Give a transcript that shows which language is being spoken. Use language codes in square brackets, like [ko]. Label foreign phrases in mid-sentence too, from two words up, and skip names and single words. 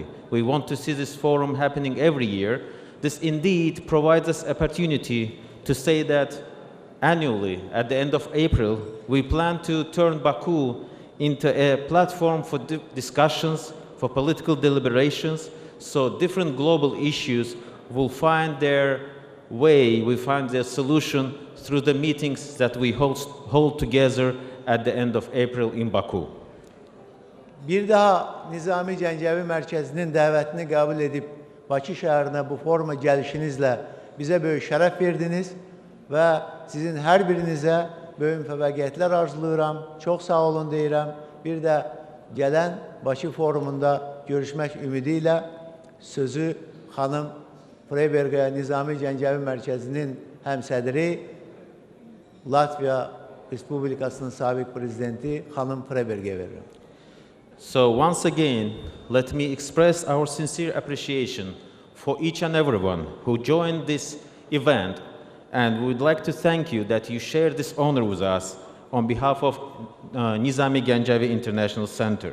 [en] We want to see this forum happening every year. This indeed provides us opportunity to say that annually, at the end of April, we plan to turn Baku into a platform for discussions, for political deliberations, so different global issues will find their way, will find their solution through the meetings that we hold together at the end of April in Baku. [az] Bir daha Nizami Gəncəvi Mərkəzinin dəvətini qəbul edib Bakı şəhərinə bu foruma gəlişinizlə bizə böyük şərəf verdiniz və sizin hər birinizə böyük müvəffəqiyyətlər arzulayıram. Çox sağ olun deyirəm. Bir də gələn Bakı forumunda görüşmək ümidi ilə sözü xanım Freiberg'e Nizami Gəncəvi Mərkəzinin həmsədri Latviya Respublikasının sabiq prezidenti xanım Freiberg'e verirəm. [en] So once again, let me express our sincere appreciation for each and everyone who joined this event, and we would like to thank you that you share this honor with us on behalf of Nizami Gəncəvi International Center.